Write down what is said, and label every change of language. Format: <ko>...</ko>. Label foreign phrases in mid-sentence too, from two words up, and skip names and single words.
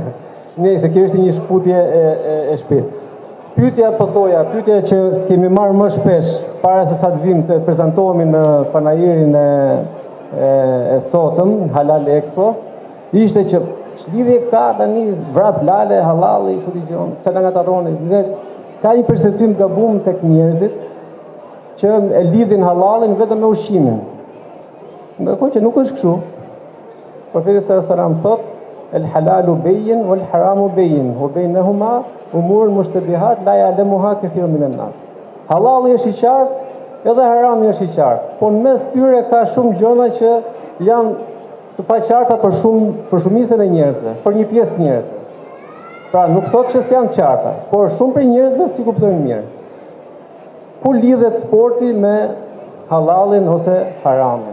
<sq>Nëse kjo është një shputje e shpejtë. Pyetja që kemi marrë më shpesh para se sa të vim të prezantohemi në Panajirin e sotëm, Halal Expo, ishte që ç'lidhje ka tani Vrap Lale, Hallalli, ku dëgjon, çfarë nga tarroni. Ka një perceptim gabum tek njerëzit që e lidhin halallin vetëm me ushqimin. Ndërkohë që nuk është kështu.</sq> <ar>Profeti صلى الله عليه وسلم thotë: "الحلال بين والحرام بين، وبينهما أمور مشتبهات لا يعلمها كثير من الناس."</ar> <sq>Halali është i qartë edhe harami është i qartë, por në mes tyre ka shumë gjëra që janë të paqarta për shumicën e njerëzve, për një pjesë të njerëzve. Pra nuk thotë që janë të qarta, por shumë prej njerëzve si kuptojnë mirë. Ku lidhet sporti me halalin ose haramin?</sq>